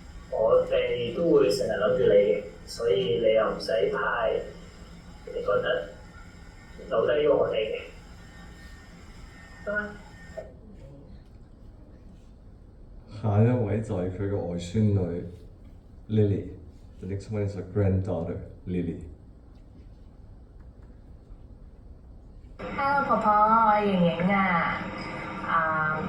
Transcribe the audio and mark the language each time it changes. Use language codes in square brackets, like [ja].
[yue] 我哋都會成日諗住你嘅，所以你又唔使太你覺得留低咗我哋嘅，得啦。下一位就係佢嘅外孫女 [en] Lily。The next one is her granddaughter Lily。 [yue] Hello 婆婆，我係瑩瑩啊。